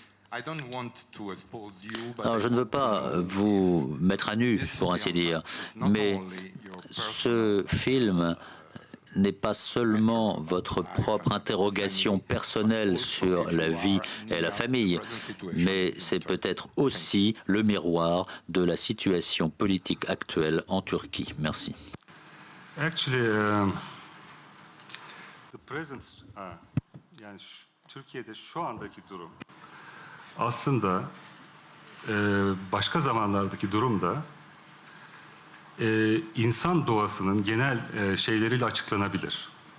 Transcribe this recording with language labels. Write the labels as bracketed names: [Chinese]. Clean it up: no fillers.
[French] Alors, je ne veux pas vous mettre à nu, pour ainsi dire, mais ce film n'est pas seulement votre propre interrogation personnelle sur la vie et la famille, mais c'est peut-être aussi le miroir de la situation politique actuelle en Turquie. Merci. [English] Actually, the present, yani [Turkish] Türkiye'de şu andaki durum aslında başka zamanlardaki durum da insan doğasının genel şeyleriyle açıklanabilir.